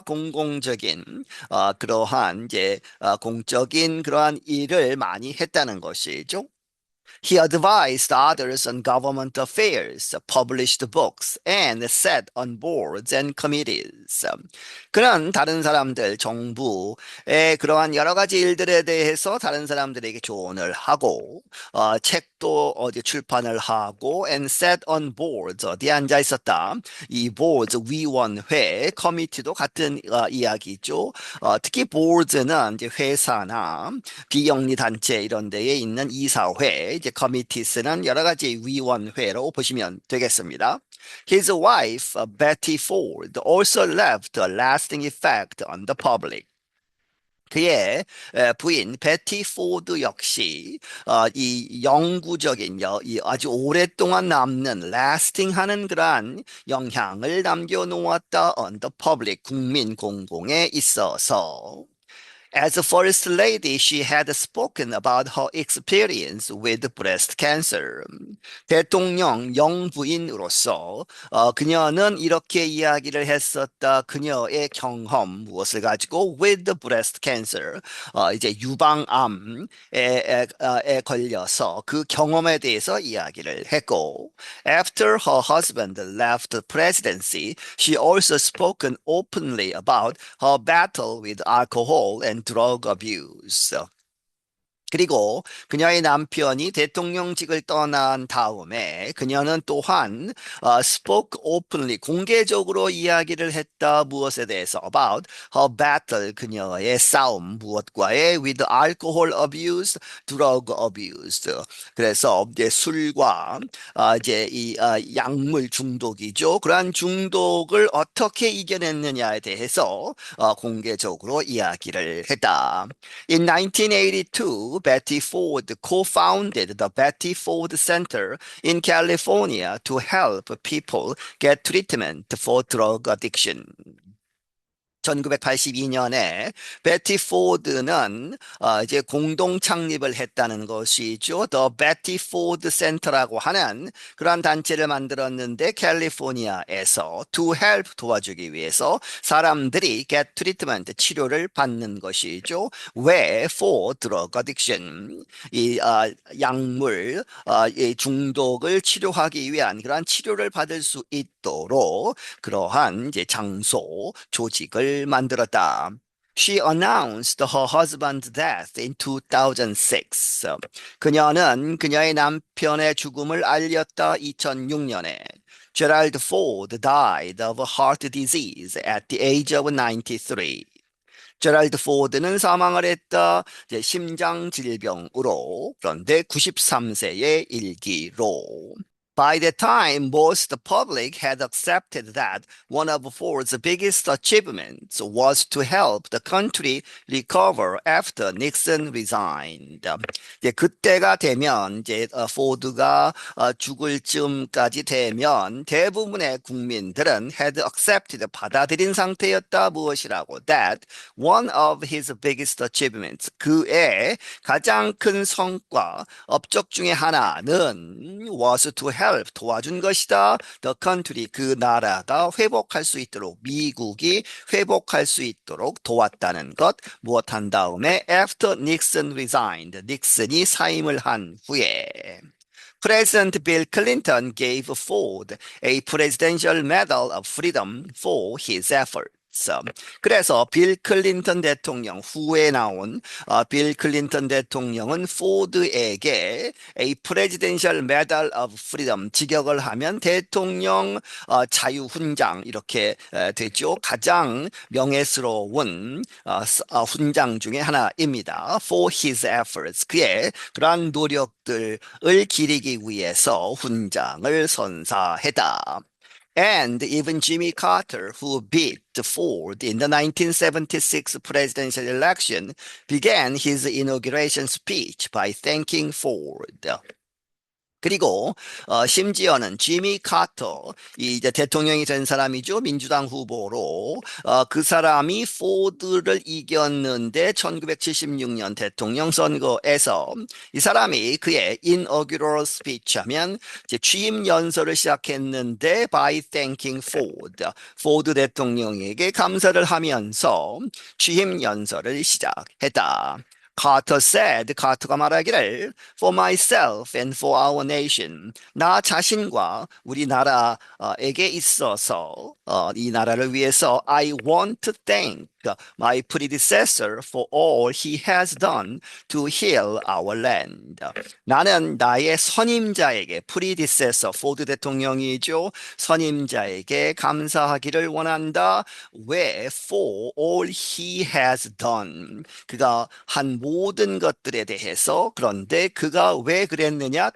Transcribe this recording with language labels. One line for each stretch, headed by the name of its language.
Korean: 공공적인 그러한 이제 공적인 그러한 일을 많이 했다는 것이죠.
English: He advised others on government affairs, published books, and sat on boards and committees.
Korean: 그는 다른 사람들, 정부의 그러한 여러 가지 일들에 대해서 다른 사람들에게 조언을 하고, 책도 어디 출판을 하고,
English: and sat on boards,
Korean: 어디에 앉아 있었다. 이 boards, 위원회, committee도 같은 이야기죠. 특히 boards는 이제 회사나 비영리 단체 이런 데에 있는 이사회, 이제 committees는 여러 가지 위원회로 보시면 되겠습니다.
English: His wife, Betty Ford, also left a lasting effect on the public.
Korean: 그의 부인 베티 포드 역시 이 영구적인 이 아주 오랫동안 남는 lasting하는 그러한 영향을 남겨놓았다
English: on the public
Korean: 국민 공공에 있어서.
English: As a first lady, she had spoken about her experience with breast cancer.
Korean: 대통령 영부인으로서 그녀는 이렇게 이야기를 했었다. 그녀의 경험 무엇을 가지고
English: with breast cancer,
Korean: 이제 유방암에 걸려서 그 경험에 대해서 이야기를 했고,
English: after her husband left the presidency, she also spoken openly about her battle with alcohol and drug abuse.
Korean: 그리고 그녀의 남편이 대통령직을 떠난 다음에 그녀는 또한
English: spoke openly
Korean: 공개적으로 이야기를 했다. 무엇에 대해서?
English: About her battle
Korean: 그녀의 싸움 무엇과의
English: with alcohol abuse, drug abuse.
Korean: 그래서 이제 술과 이제 이 약물 중독이죠. 그러한 중독을 어떻게 이겨냈느냐에 대해서 공개적으로 이야기를 했다.
English: In 1982 Betty Ford co-founded the Betty Ford Center in California to help people get treatment for drug addiction.
Korean: 1982년에 베티 포드는 이제 공동 창립을 했다는 것이죠. The Betty Ford Center라고 하는 그러한 단체를 만들었는데 캘리포니아에서
English: to help
Korean: 도와주기 위해서 사람들이
English: get treatment
Korean: 치료를 받는 것이죠. 왜?
English: For drug addiction
Korean: 이 약물 이 중독을 치료하기 위한 그러한 치료를 받을 수 있도록 그러한 이제 장소 조직을 만들었다.
English: She announced her husband's death in 2006.
Korean: 그녀는 그녀의 남편의 죽음을 알렸다. 2006년에.
English: Gerald Ford died of heart disease at the age of 93.
Korean: 제랄드 포드는 사망을 했다. 이제 심장 질병으로 그런데 93세의 일기로.
English: By the time most public had accepted that one of Ford's biggest achievements was to help the country recover after Nixon resigned.
Korean: 이제 그때가 되면 이제 포드가 죽을 즈음까지 되면 대부분의 국민들은
English: had accepted
Korean: 받아들인 상태였다. 무엇이라고?
English: That one of his biggest achievements
Korean: 그의 가장 큰 성과 업적 중에 하나는
English: was to help
Korean: 도와준 것이다.
English: The country
Korean: 그 나라가 회복할 수 있도록 미국이 회복할 수 있도록 도왔다는 것. 무엇 한 다음에
English: after Nixon resigned
Korean: 닉슨이 사임을 한 후에
English: President Bill Clinton gave Ford a Presidential Medal of Freedom for his efforts. efforts.
Korean: 그래서 빌 클린턴 대통령 후에 나온 빌 클린턴 대통령은 포드에게
English: a Presidential Medal of Freedom
Korean: 직역을 하면 대통령 자유훈장 이렇게 되죠. 가장 명예스러운 훈장 중에 하나입니다.
English: For his efforts
Korean: 그의 그러한 노력들을 기리기 위해서 훈장을 선사했다.
English: And even Jimmy Carter, who beat Ford in the 1976 presidential election, began his inauguration speech by thanking Ford.
Korean: 그리고 심지어는 지미 카터 이 이제 대통령이 된 사람이죠. 민주당 후보로 그 사람이 포드를 이겼는데 1976년 대통령 선거에서 이 사람이 그의
English: inaugural speech
Korean: 하면 이제 취임 연설을 시작했는데
English: by thanking Ford.
Korean: 포드 대통령에게 감사를 하면서 취임 연설을 시작했다.
English: Carter said,
Korean: 카터가 말하기를
English: For myself and for our nation,
Korean: 나 자신과 우리나라에게 있어서 이 나라를 위해서
English: I want to thank my predecessor for all he has done to heal our land.
Korean: 나는 나의 선임자에게 predecessor, 포드 대통령이죠. 선임자에게 감사하기를 원한다. 왜?
English: For all he has done.
Korean: 그가 한 모든 것들에 대해서 그런데 그가 왜 그랬느냐?